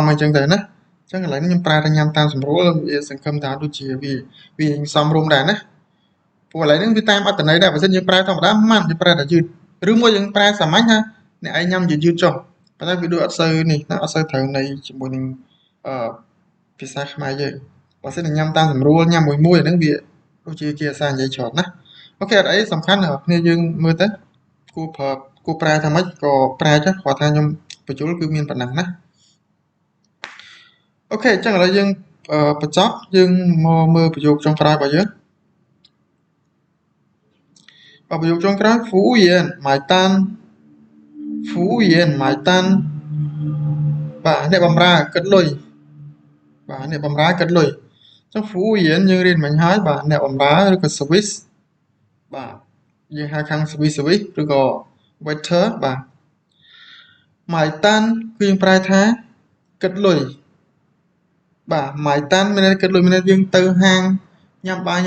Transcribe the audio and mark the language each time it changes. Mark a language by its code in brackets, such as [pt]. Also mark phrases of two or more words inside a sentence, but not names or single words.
[km] អីអញ្ចឹងទៅណាអញ្ចឹងឥឡូវនេះខ្ញុំប្រើថាញ៉ាំតាមសម្រួលវាសង្ឃឹមថាដូចជាវាសមរម្យដែរណាព្រោះឥឡូវនេះវាតាមអត្ថន័យដែរបើមិនយើងប្រើធម្មតាម៉ាន់យើងប្រើតែយឺតឬមួយយើងប្រើសាមញ្ញថាអ្នកឯងញ៉ាំយឺតចុះប៉ុន្តែវាដូចអត់សូវនេះណាអត់សូវត្រូវន័យជាមួយនឹងភាសាខ្មែរយើងបើសិនញ៉ាំតាមសម្រួលញ៉ាំមួយអាហ្នឹងវាដូចជាគេអាសានិយាយច្រើនណាអូខេអត់អីសំខាន់គ្នាយើងមើលទៅគួរប្រើថាម៉េចក៏ប្រើចុះគាត់ថាខ្ញុំបញ្យល់គឺមានប៉ុណ្ណឹងណា អូខេអញ្ចឹងឥឡូវយើងបញ្ចប់យើងមកមើលប្រយោគចុងក្រោយរបស់យើងប្រយោគចុងក្រោយ服 [zh] 务员买单服务员买单 [km] បាទអ្នកបម្រើគិតលុយបាទអ្នកបម្រើគិតលុយអញ្ចឹង服务员យើងរៀនមិញហើយបាទអ្នកបម្រើឬក៏ service បាទយើងហៅខាង service ឬក៏ waiter បាទ买单គឺយើងប្រែថាគិតលុយបាទ买单មានន័យគិតលុយមានន័យយើងទៅហាងញ៉ាំបាយញ៉ាំ